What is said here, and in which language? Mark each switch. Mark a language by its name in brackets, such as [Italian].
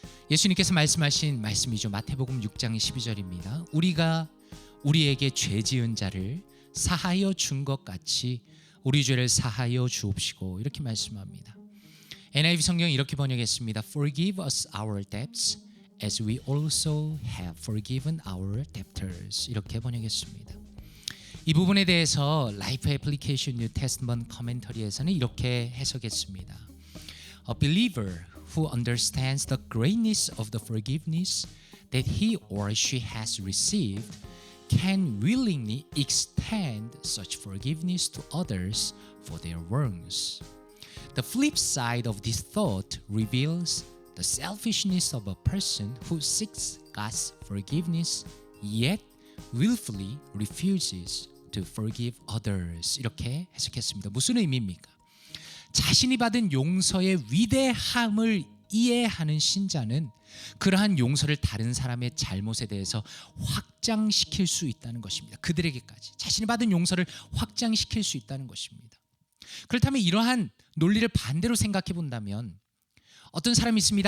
[Korean] 예수님께서 말씀하신 말씀이죠. 마태복음 6장 12절입니다. 우리가 우리에게 죄 지은 자를 사하여 준 것 같이 우리 죄를 사하여 주옵시고, 이렇게 말씀합니다. NIV 성경이 이렇게 번역했습니다. [English] Forgive us our debts as we also have forgiven our debtors. [Korean] 이렇게 번역했습니다. 이 부분에 대해서 라이프 애플리케이션 뉴 테스트먼트 커멘터리에서는 이렇게 해석했습니다. [English] A believer who understands the greatness of the forgiveness that he or she has received can willingly extend such forgiveness to others for their wrongs. The flip side of this thought reveals the selfishness of a person who seeks God's forgiveness yet willfully refuses to forgive others. [Korean] 이렇게 해석했습니다. 무슨 의미입니까? 자신이 받은 용서의 위대함을 이해하는 신자는 그러한 용서를 다른 사람의 잘못에 대해서 확장시킬 수 있다는 것입니다. 그들에게까지 자신이 받은 용서를 확장시킬 수 있다는 것입니다. 그렇다면 이러한 논리를 반대로 생각해 본다면 어떤 사람이 있습니다.